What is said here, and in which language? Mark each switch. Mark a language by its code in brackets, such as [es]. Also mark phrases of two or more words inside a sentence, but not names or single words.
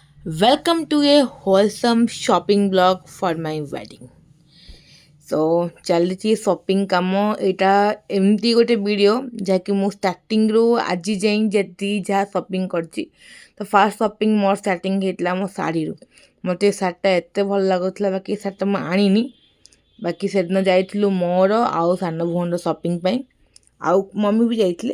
[en] Welcome to a wholesome shopping blog for my wedding. [or] So ଚାଲିଛି ସପିଂ କାମ ଏଇଟା ଏମିତି ଗୋଟେ ଭିଡ଼ିଓ ଯାହାକି ମୁଁ ଷ୍ଟାର୍ଟିଂରୁ ଆଜି ଯାଏଁ ଯେତିକି ଯାହା ସପିଂ କରିଛି ତ [en] first shopping [or] ମୋର ଷ୍ଟାର୍ଟିଂ ହେଇଥିଲା ମୋ ଶାଢ଼ୀରୁ। ମୋତେ ଏ ଶାଢ଼ୀଟା ଏତେ ଭଲ ଲାଗୁଥିଲା, ବାକି ଏ ଶାଢ଼ୀଟା ମୁଁ ଆଣିନି। ବାକି ସେଦିନ ଯାଇଥିଲୁ ମୋର ଆଉ ସାନ ଭଉଣୀର ସପିଂ ପାଇଁ, ଆଉ ମମି ବି ଯାଇଥିଲେ।